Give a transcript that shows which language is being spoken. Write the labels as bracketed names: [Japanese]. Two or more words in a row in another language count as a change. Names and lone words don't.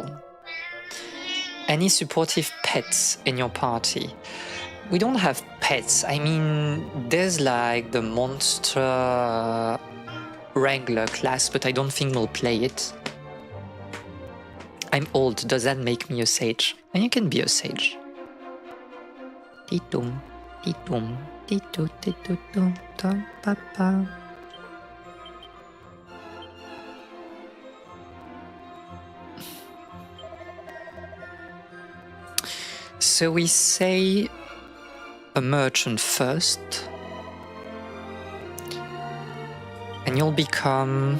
[English] Any supportive pets in your party? We don't have pets. I mean, there's like the monster wrangler class, but I don't think we'll play it. I'm old, does that make me a sage? And you can be a sage. Titum, titum, titu, titu, tum, tum, pa, pa. So we say a merchant first, and you'll become...